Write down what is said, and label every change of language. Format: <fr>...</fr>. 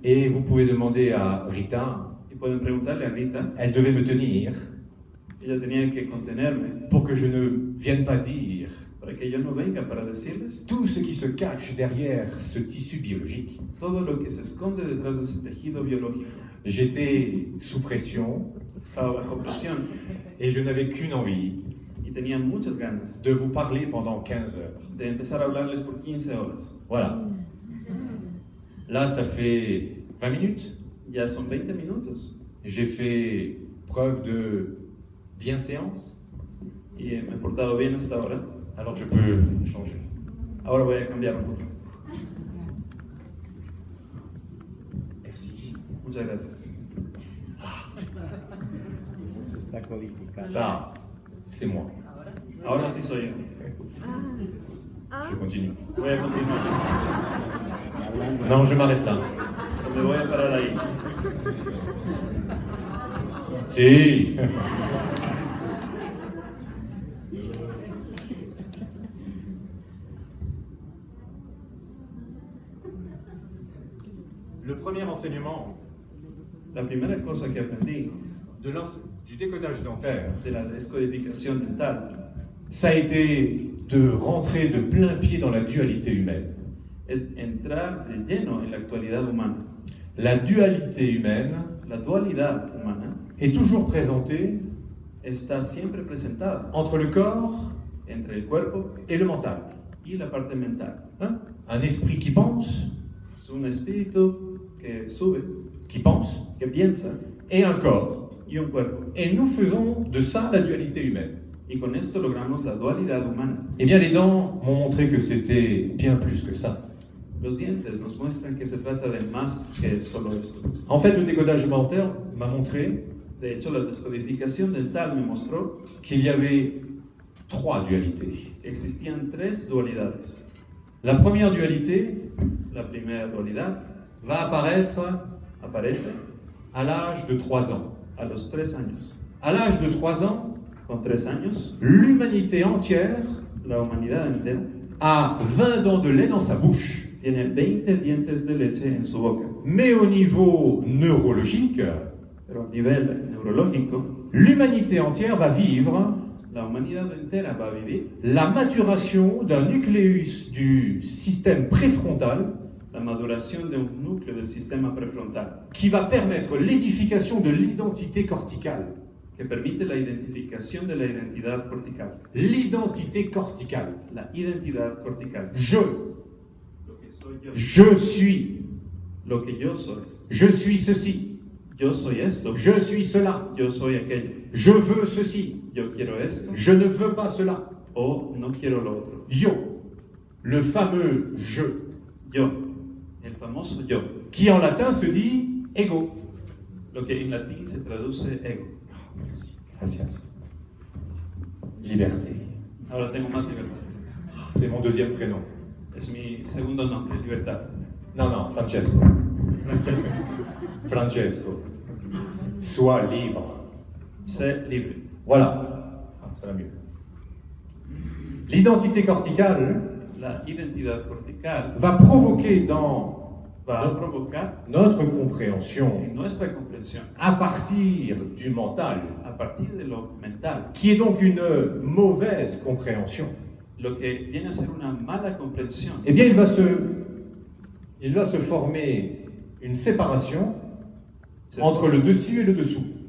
<fr>Et vous pouvez demander à Rita,</fr> <es>y pueden preguntarle a Rita,</es> <fr>elle devait me tenir</fr> <es>ella tenía que contenerme</es> <fr>pour que je ne vienne pas dire</fr> <es>para que yo no venga para decirles</es> <fr>tout ce qui se cache derrière ce tissu biologique.</fr> <es>todo lo que se esconde detrás de ese tejido biológico.</es> <fr>J'étais sous pression</fr> <es>Estaba bajo presión</es> <fr>et je n'avais qu'une envie,</fr> <es>y tenía muchas ganas</es> <fr>de vous parler pendant 15 heures.</fr> <es>de empezar a hablarles por 15 horas.</es> <fr>Voilà. Là, ça fait 20 minutes.</fr> <es>Ya son 20 minutos</es> <fr>J'ai fait preuve de bienséance.</fr> <es>y me he portado bien hasta ahora.</es> <fr>Alors je peux changer.</fr> <es>Ahora voy a cambiar un poquito.</es> <fr>Merci.</fr> <es>Muchas gracias. Eso está codificado.</es> <fr>Ça, c'est moi.</fr> <es>Ahora sí soy yo.</es> <fr>Je continue.</fr> <es>Voy a continuar.</es> <fr>Non, je m'arrête là.</fr> <es>Pero me voy a parar ahí. Si.</es> <fr>Le premier enseignement</fr> <es>La primera cosa que aprendí</es> <fr>du décodage dentaire,</fr> <es>de la descodificación dental</es> <fr>ça a été de rentrer de plein pied dans la dualité humaine.</fr> <es>es entrar de lleno en la actualidad humana.</es> <fr>La dualité humaine</fr> <es>La dualidad humana</es> <fr>est toujours présentée</fr> <es>está siempre presentada</es> <fr>entre le corps</fr> <es>entre el cuerpo</es> <fr>et le mental.</fr> <es>y la parte mental.</es> <fr>Hein? Un esprit qui pense,</fr> <es>Es un espíritu que sube, que piensa,</es> <fr>et un corps.</fr> <es>y un cuerpo.</es> <fr>Et nous faisons de ça la dualité humaine.</fr> <es>Y con esto logramos la dualidad humana.</es> <fr>Eh bien, les dents m'ont montré que c'était bien plus que ça.</fr> <es>Los dientes nos muestran que se trata de más que solo esto.</es> <fr>En fait, le décodage dentaire m'a montré</fr> <es>De hecho, la descodificación dental me mostró</es> <fr>qu'il y avait 3 dualités.</fr> <es>que existían 3 dualidades.</es> <fr>La première dualité</fr> <es>La primera dualidad</es> <fr>va apparaître</fr> <es>aparece</es> <fr>à l'âge de 3 ans.</fr> <es>a los 3 años.</es> <fr>À l'âge de 3 ans,</fr> <es>Con 3 años,</es> <fr>l'humanité entière</fr> <es>la humanidad entera</es> <fr>a 20 dents de lait dans sa bouche.</fr> <es>tiene 20 dientes de leche en su boca.</es> <fr>Mais au niveau neurologique,</fr> <es>Pero a nivel neurológico,</es> <fr>l'humanité entière va vivre</fr> <es>la humanidad entera va a vivir</es> <fr>la maturation d'un nucléus du système préfrontal</fr> <es>la maduración de un núcleo del sistema prefrontal</es> <fr>qui va permettre l'édification de l'identité corticale.</fr> <es>que permite la identificación de la identidad cortical.</es> <fr>L'identité corticale.</fr> <es>La identidad cortical. Lo que soy yo.</es> <fr>Je suis.</fr> <es>Lo que yo soy.</es> <fr>Je suis ceci.</fr> <es>Yo soy esto.</es> <fr>Je suis cela.</fr> <es>Yo soy aquello.</es> <fr>Je veux ceci.</fr> <es>Yo quiero esto.</es> <fr>Je ne veux pas cela.</fr> <es>O no quiero lo otro. Yo.</es> <fr>Le fameux je.</fr> <es>Yo. El famoso yo.</es> <fr>Qui en latin se dit ego.</fr> <es>Lo que en latín se traduce ego.</es> <fr>Merci.</fr> <es>Gracias.</es> <fr>Liberté.</fr> <es>Ahora tengo más libertad.</es> <fr>C'est mon deuxième prénom.</fr> <es>Es mi segundo nombre, libertad.</es> <fr>Non, non, Francesco.</fr> <es>Francesco.</es> <fr>Francesco. Sois libre.</fr> <es>Sé libre.</es> <fr>Voilà. Ah, ça va mieux. L'identité corticale</fr> <es>La identidad cortical</es> <fr>va provoquer dans</fr> <es>va a provocar</es> <fr>notre compréhension</fr> <es>en nuestra comprensión</es> <fr>à partir du mental,</fr> <es>a partir de lo mental,</es> <fr>qui est donc une mauvaise compréhension.</fr> <es>lo que viene a ser una mala comprensión.</es> <fr>Eh bien, il va se former une séparation</fr> <es>Se,</es> <fr>entre le dessus et le dessous.</fr>